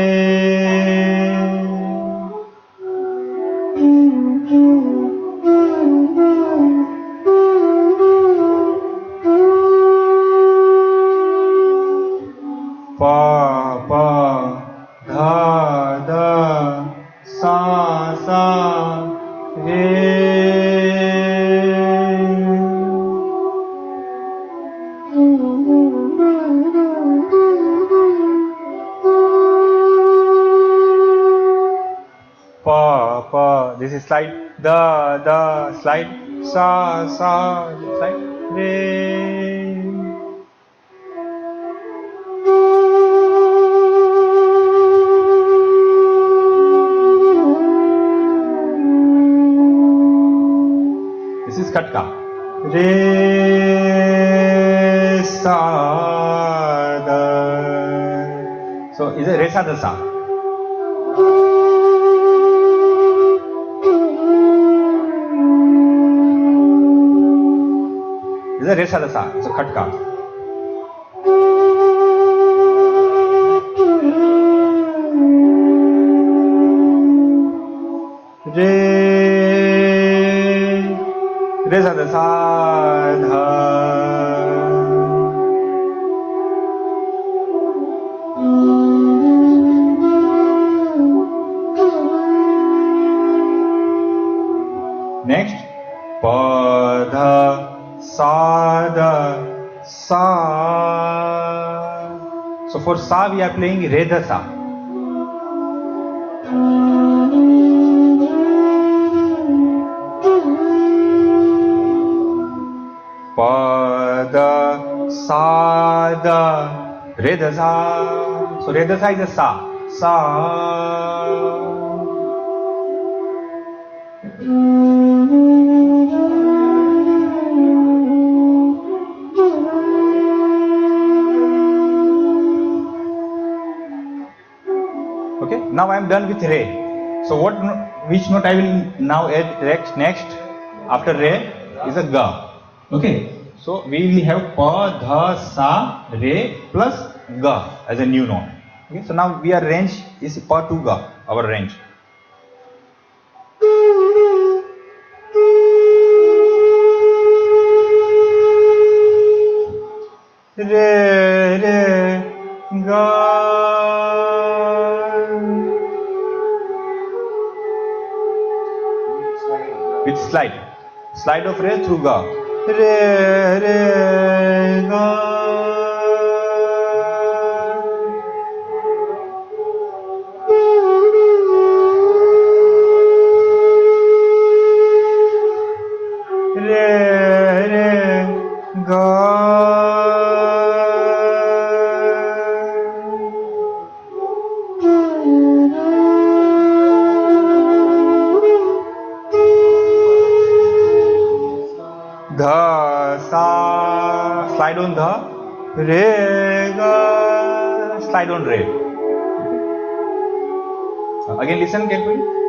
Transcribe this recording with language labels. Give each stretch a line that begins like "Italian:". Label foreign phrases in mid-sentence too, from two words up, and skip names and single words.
English: Pa pa dha dha sa sa re. Pa pa, this is slide da slide sa sa slide re. This is Katka. Re sa da. So is it re sa da sa? Is it re sa da sa? So Katka. Re sa da sa dha. Next, pa dha sa da sa. So for sa we are playing re dha sa. Pa da sa da re dha sa. So re dha sa is a sa. Sa. Okay, now I am done with re. So which note I will now add next after re is a ga. Okay, so we will have pa dha sa re plus ga as a new note. Okay, so now we are range is pa to ga, our range. Re re ga. With slide of re through ga. Re re ga. Re re ga. Dha sa, slide on dha, re ga, slide on re. Again listen carefully.